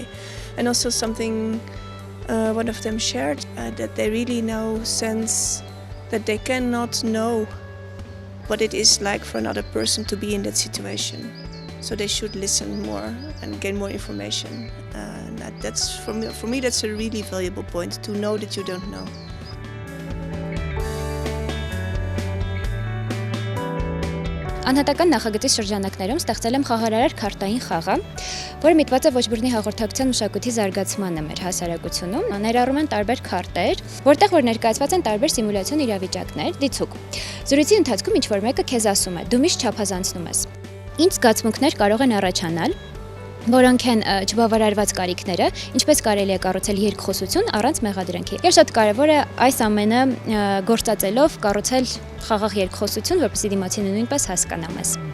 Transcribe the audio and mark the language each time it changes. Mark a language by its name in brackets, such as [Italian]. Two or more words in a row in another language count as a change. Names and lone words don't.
[English] And also something one of them shared, that they really now sense that they cannot know what it is like for another person to be in that situation. So they should listen more and gain more information. And that's for me that's a really valuable point, to know that you don't know. [Armenian] Անհատական նախագծի շրջանակներում ստեղծել եմ խաղարարար քարտային խաղը, որը միտված է ոչ բռնի հաղորդակցության մշակույթի զարգացմանը մեր հասարակությունում։ Ներառում են տարբեր քարտեր, որտեղ որ ներկայացված են տարբեր սիմուլյացիոն իրավիճակներ, դիցուկ։ Զրույցի ընթացքում ինչ-որ մեկը քեզ ասում է, դու միշտ չափազանցնում ես։ Ինչ զգացմունքներ կարող են առաջանալ, որոնք են չբավարարված կարիքները, ինչպես կարելի է կառուցել երկխոսություն առանց մեղադրանքի։ Եվ շատ կարևոր է այս ամենը գործածելով կառուցել խաղաղ երկխոսություն, որպեսզի դիմացինը նույնպես հասկանա մեզ։